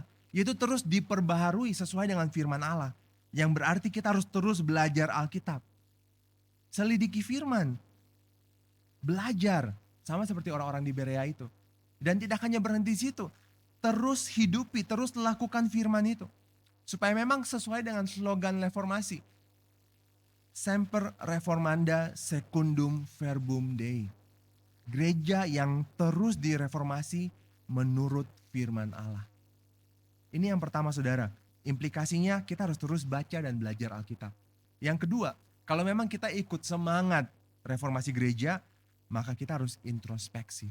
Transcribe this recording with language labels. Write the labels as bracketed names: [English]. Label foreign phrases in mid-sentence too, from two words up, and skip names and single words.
[Indonesian] Yaitu terus diperbaharui sesuai dengan firman Allah. Yang berarti kita harus terus belajar Alkitab. Selidiki firman. Belajar. Sama seperti orang-orang di Berea itu. Dan tidak hanya berhenti di situ. Terus hidupi, terus lakukan firman itu. Supaya memang sesuai dengan slogan reformasi. [Latin] Semper reformanda secundum verbum Dei. [Indonesian] Gereja yang terus direformasi menurut firman Allah. Ini yang pertama, saudara. Implikasinya kita harus terus baca dan belajar Alkitab. Yang kedua, kalau memang kita ikut semangat reformasi gereja, maka kita harus introspeksi.